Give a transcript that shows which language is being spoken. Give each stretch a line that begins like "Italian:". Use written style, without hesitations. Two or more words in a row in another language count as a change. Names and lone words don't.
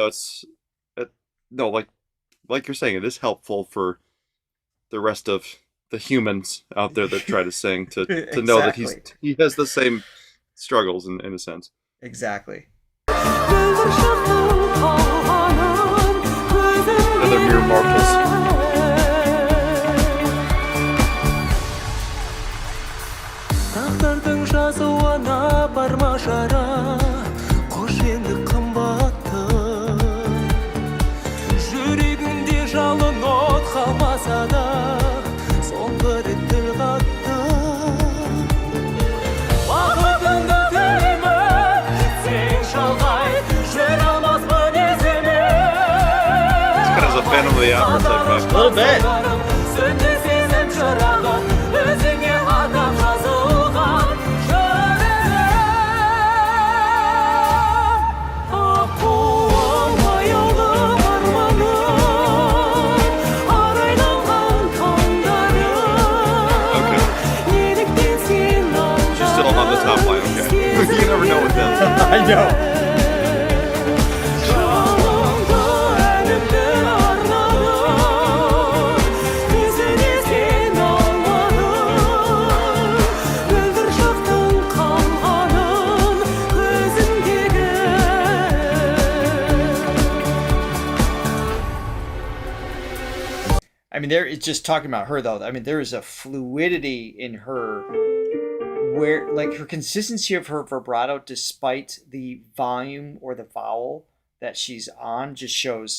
English: So it's no, like you're saying, it is helpful for the rest of the humans out there that try to sing to Exactly. know that he has the same struggles in a sense. Exactly. Another mere mortals.
Kazakh: Тағдырдың жазуына барма жара, қош енді қымбатты. Жүрегінде жалын от қалмаса да, соңғы рет тіл қатты. Бақытыңды тілеймін, сен шалғай, жүре алмаспын есіме.
English: It's kind of a Phantom of the Opera type vibe. A little bit.
Kazakh: Сөнді сезім шырағын, өзіңе арнап жазылған жүрегім. Аққуым аяулым арманым, арайланған таңдарым.
English: Okay.
Kazakh: Неліктен сен
English: She's still on the top line, okay. You never know with them. I know.
Kazakh: Жалынды әнімді арнадым, есіне сен алмадым. Мөлдір шақтың қалғанын көзімдегі.
English: I mean, it's just talking about her though. I mean, there is a fluidity in her where, like, her consistency of her vibrato, despite the volume or the vowel that she's on, just shows.